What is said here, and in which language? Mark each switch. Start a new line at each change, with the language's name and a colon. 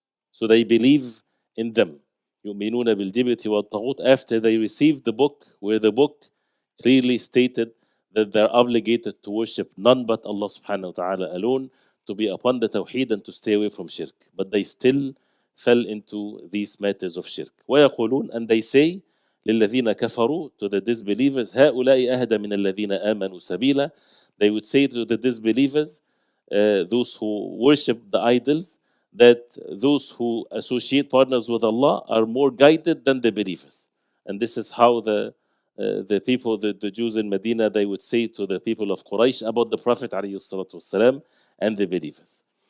English: So they believe in them.
Arabic: يُؤْمِنُونَ بِالْجِبْتِ وَالطَّاغُوتِ.
English: After they received the book, where the book clearly stated that they're obligated to worship none but Allah subhanahu wa ta'ala alone, to be upon the Tawheed and to stay away from shirk. But they still fell into these matters of shirk.
Arabic: وَيَقُولُونَ,
English: and they say,
Arabic: لِلَّذِينَ كَفَرُوا,
English: to the disbelievers,
Arabic: هَؤُلَاءِ أَهْدَى مِنَ الَّذِينَ آمَنُوا سَبِيلًا.
English: They would say to the disbelievers, those who worship the idols, that those who associate partners with Allah are more guided than the believers. And this is how the people, the Jews in Medina, they would say to the people of Quraysh about the Prophet ﷺ and the believers.